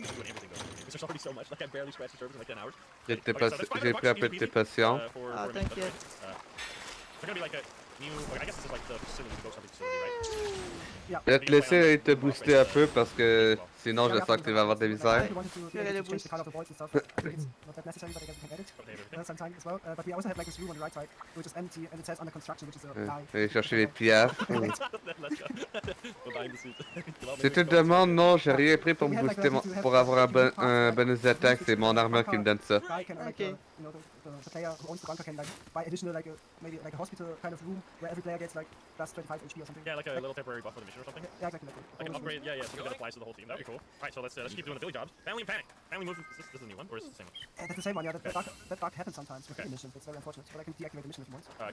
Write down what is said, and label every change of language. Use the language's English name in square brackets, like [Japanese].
[English] Because there's already so much. Like I barely scratched the surface in like 10 hours. [French] J'ai pris un peu de tes patients. Ah, t'inquiète. [English] They're gonna be like a new... I guess this is like the facility, the ghost hunting facility, right? [French] Je vais te laisser te booster un peu parce que sinon je sens que tu vas avoir des misères. [English] I wanted to change the color of the balls and stuff. It's not that necessary, but I guess we can edit sometime as well. But we also have like this room on the right side, which is empty, and it says under construction, which is a lie. [French] Je vais chercher les pièces. [English] Let's go. Behind the scenes. [French] Si tu te demandes, non, j'ai rien pris pour me booster pour avoir un bonus d'attaque, c'est mon armure qui me donne ça. [English] Guy can like Okay. the player who owns the bunker can like buy additional like maybe like a hospital kind of room where every player gets like plus 25 HP or something. Yeah, like a little temporary buff for the mission or something. Yeah, exactly. Like an upgrade, yeah, something that applies to the whole team. That'd be cool. Alright, so let's keep doing the Billy jobs. Family and Panic. Family moves. This is a new one, or is it the same one? That's the same one. Yeah, that bug happens sometimes with the missions. It's very unfortunate, but I can deactivate the mission if you want.